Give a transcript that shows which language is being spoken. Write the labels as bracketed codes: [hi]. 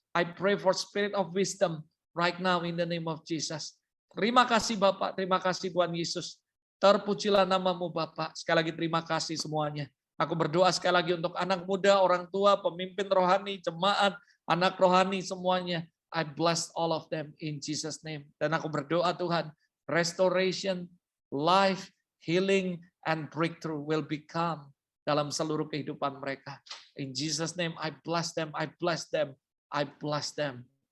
[en] I pray for spirit of wisdom right now in the name of Jesus. [id] Terima kasih Bapak, terima kasih Tuhan Yesus. Terpujilah namamu Bapak. Sekali lagi terima kasih semuanya. Aku berdoa sekali lagi untuk anak muda, orang tua, pemimpin rohani, jemaat, anak rohani semuanya. [en] I bless all of them in Jesus name. [id] Dan aku berdoa Tuhan, [en] restoration, life, healing, and breakthrough will become [id] dalam seluruh kehidupan mereka. [en] In Jesus name, I bless them, I bless them, I bless them.